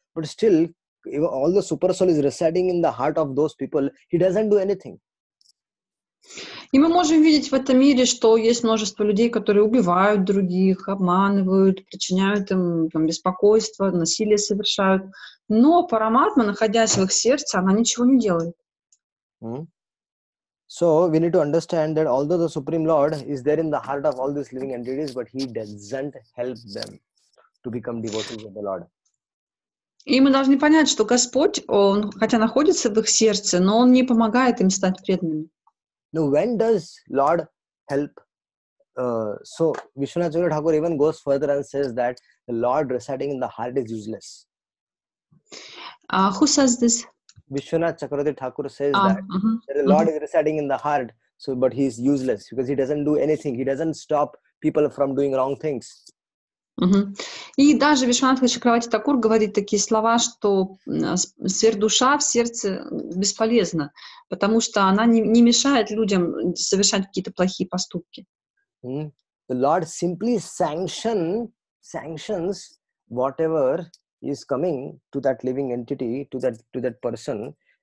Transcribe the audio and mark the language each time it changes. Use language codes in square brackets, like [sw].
[en] But still, all the super soul is residing in the heart of those people. He doesn't do anything. [ru] И мы можем видеть в этом мире, что есть множество людей, которые убивают других, обманывают, причиняют им беспокойство, насилие совершают. Но Параматма, находясь в их сердце, она ничего не делает. [en] So we need to understand that although the Supreme Lord is there in the heart of all these living entities, but he doesn't help them to become devotees of the Lord. [ru] И мы должны понять, что Господь, Он, хотя находится в их сердце, но Он не помогает им стать преданными. [en] Now, when does Lord help? So Vishwanath Chakravarti Thakur even goes further and says that the Lord residing in the heart is useless. Who says this? Vishwanath Chakravarti Thakur says that the Lord is residing in the heart, but he is useless because he doesn't do anything. He doesn't stop people from doing wrong things. [ru] И даже Вишванатха Чакраварти Такур говорит такие слова, что сверхдуша в сердце бесполезна, потому что она не мешает людям совершать какие-то плохие поступки. [en] The Lord simply sanctions whatever is coming to that living entity, to that person,